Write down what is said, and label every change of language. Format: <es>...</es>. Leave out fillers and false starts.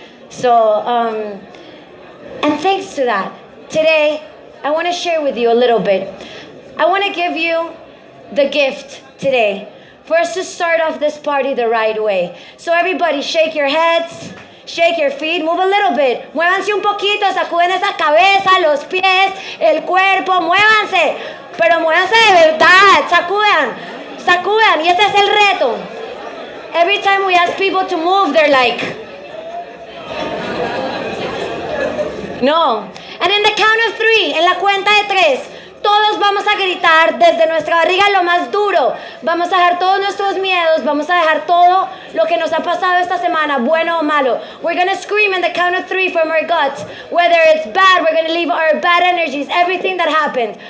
<en>So, and thanks to that, today, I want to share with you a little bit. I want to give you the gift today for us to start off this party the right way. So everybody, shake your heads, shake your feet, move a little bit.</en> <es>Muévanse un poquito, sacuden esa cabeza, los pies, el cuerpo, muévanse. Pero muévanse de verdad, sacudan. Y ese es el reto.</es> <en>Every time we ask people to move, they're like, no. And in the count of 3,</en> <es>en la cuenta de 3, todos vamos a gritar desde nuestra barriga lo más duro. Vamos a dejar todos nuestros miedos, vamos a dejar todo lo que nos ha pasado esta semana, bueno o malo.</es> <en>We're going to scream in the count of 3 from our guts. Whether it's bad, we're going to leave our bad energies, everything that happened.</en>